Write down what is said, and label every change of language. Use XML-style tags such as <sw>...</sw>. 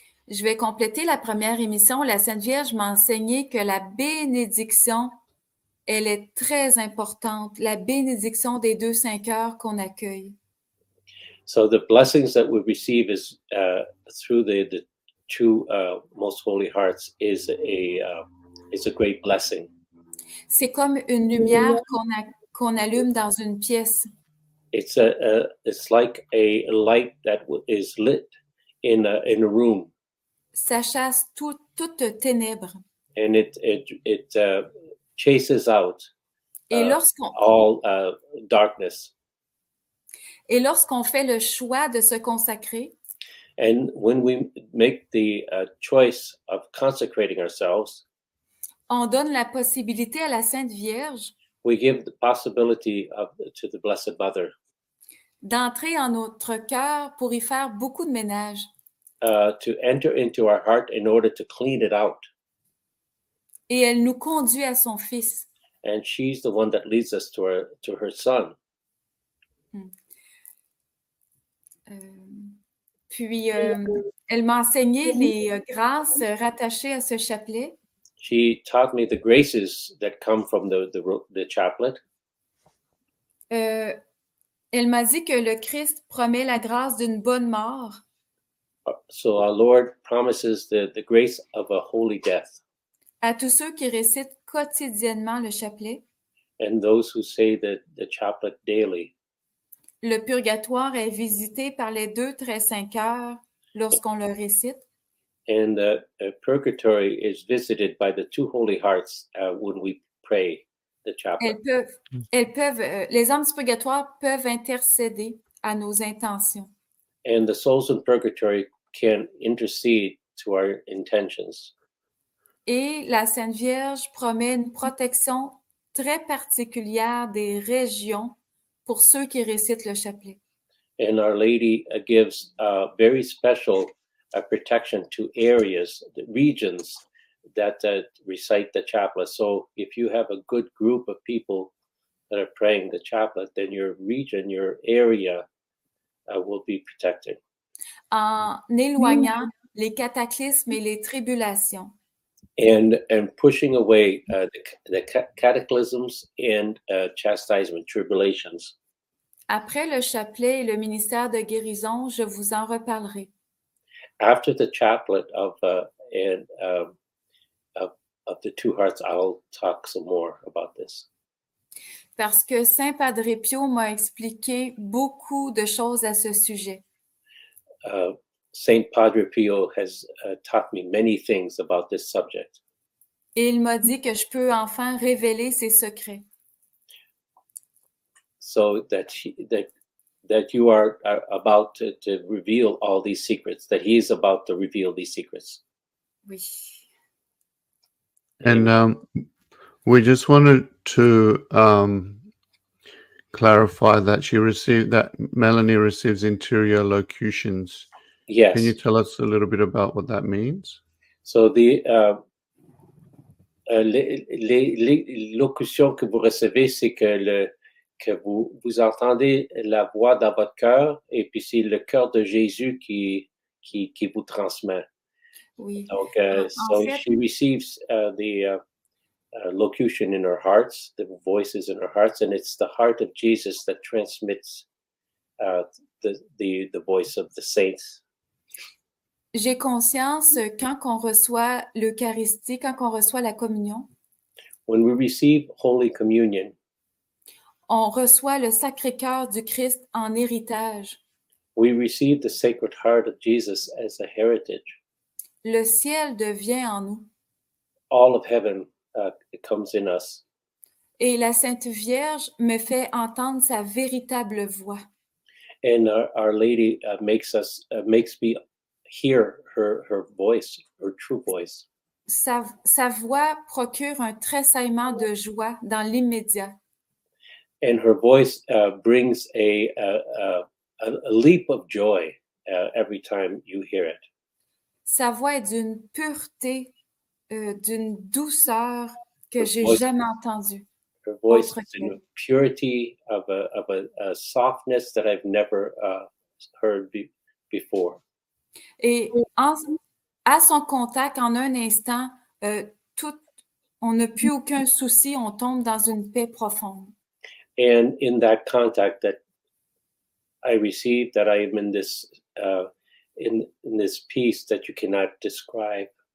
<fr>Je vais compléter la première émission. La Sainte Vierge m'a enseigné que la bénédiction, elle est très importante. La bénédiction des deux saints cœurs qu'on accueille.</fr> <en>So the blessings that we receive is through the two most holy hearts is a great blessing.</en> <fr>C'est comme une lumière qu'on allume dans une pièce.</fr> <en>It's like a light that is lit in a room.</en> <fr>Ça chasse toute ténèbres.</fr> <en>And it chases out all darkness.</en> <fr>Et lorsqu'on fait le choix de se consacrer,</fr> <en>and when we make the choice of consecrating ourselves,</en> <fr>on donne la possibilité à la Sainte Vierge</fr> <en>we give the possibility to the Blessed Mother</en> <fr>d'entrer en notre cœur pour y faire beaucoup de ménage.</fr> <en>To enter into our heart in order to clean it out.</en> <fr>Et elle nous conduit à son Fils.</fr> <en>And she's the one that leads us to her Son.</en> <fr>Puis, elle m'a enseigné les grâces rattachées à ce chapelet.</fr> <en>She taught me the graces that come from the chaplet.</en> <fr>Elle m'a dit que le Christ promet la grâce d'une bonne mort.</fr> <en>So our Lord promises the grace of a holy death.</en> <fr>À tous ceux qui récitent quotidiennement le chapelet.</fr> <en>And those who say the chaplet daily.</en> <fr>Le purgatoire est visité par les deux très saints cœurs lorsqu'on le récite.</fr> <en>And the purgatory is visited by the two holy hearts when we pray the chaplet.</en> <fr>Les âmes du purgatoire peuvent intercéder à nos intentions.</fr> <en>And the souls in purgatory can intercede to our intentions.</en> <fr>Et la Sainte Vierge promet une protection très particulière des régions pour ceux qui récitent le chapelet.</fr> <en>And Our Lady gives very special protection to areas, the regions that recite the chaplet. So if you have a good group of people that are praying the chaplet, then your region, your area will be protected.</en> <fr>En éloignant les cataclysmes et les tribulations.</fr> <en>And pushing away the cataclysms and chastisement, tribulations.</en> <fr>Après le chapelet et le ministère de guérison, je vous en reparlerai.</fr> <en>After the chaplet of the two hearts, I'll talk some more about this.</en> <fr>Parce que Saint Padre Pio m'a expliqué beaucoup de choses à ce sujet.</fr> <en>Saint Padre Pio has taught me many things about this subject.</en> <fr>Et il m'a dit que je peux enfin révéler ses secrets.</fr> <en>So that you are about to reveal all these secrets, that he is about to reveal these secrets.</en> <fr>Oui.</fr> <en>And we just wanted to clarify that Melanie receives interior locutions Yes. Can you tell us a little bit about what that means?</en> <fr>So les locutions que vous recevez, c'est que vous entendez la voix dans votre cœur et puis c'est le cœur de Jésus qui vous transmet. Oui. Donc, En</fr> <en>so</en> <fr>fait,</fr> <en>she receives the locution in her hearts, the voices in her hearts, and it's the heart of Jesus that transmits the voice of the saints.</en> <fr>j'ai conscience quand on reçoit l'Eucharistie, quand on reçoit la communion,</fr> <en>When we receive Holy Communion,</en> <fr>on reçoit le Sacré-Cœur du Christ en héritage.</fr> <en>we receive the Sacred Heart of Jesus as a heritage.</en> <fr>Le ciel devient en nous.</fr> <en>All of heaven comes in us.</en> <fr>Et la Sainte Vierge me fait entendre sa véritable voix.</fr> <en>And Our Lady makes me hear her voice, her true voice.</en> <fr>Sa voix procure un tressaillement de joie dans l'immédiat.</fr> <en>And her voice brings a leap of joy every time you hear it.</en> <fr>Sa voix est d'une pureté, d'une douceur que j'ai</fr> <en>voice-</en> <fr>jamais entendue.</fr> <en>Her voice</en> <fr>Autre</fr> <en>is in a</en> <fr>qu'elle.</fr> <en>purity of a softness that I've never heard before.</en> <fr>Et à son contact, en un instant, on n'a plus aucun souci, on tombe dans une paix profonde.</fr> <en>And in that contact that I received, that I am in this in this peace that you cannot describe.</en>